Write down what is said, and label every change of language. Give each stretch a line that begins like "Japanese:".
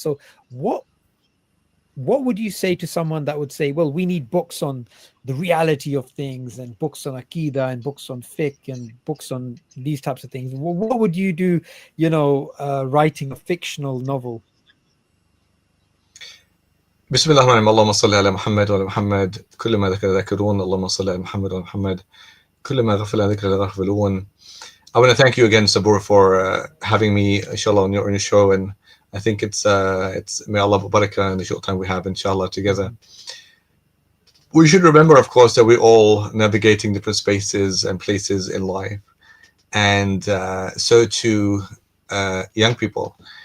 English: So what what would you say to someone that would say, well, we need books on the reality of things and books on akida and books on fiqh and books on these types of things? What would you do, writing a fictional novel?
Arabic: بسم الله الرحمن الرحيم اللهم صل على محمد وعلى محمد كل ما ذكر ذاكرون اللهم صل على محمد وعلى محمد كل ما غفل ذكر الغافلون.
English: I want to thank you again, Sabur, for having me, inshallah, on your show. And I think it's may Allah barakah in the short time we have, inshallah, together. We should remember, of course, that we're all navigating different spaces and places in life. And so too young people.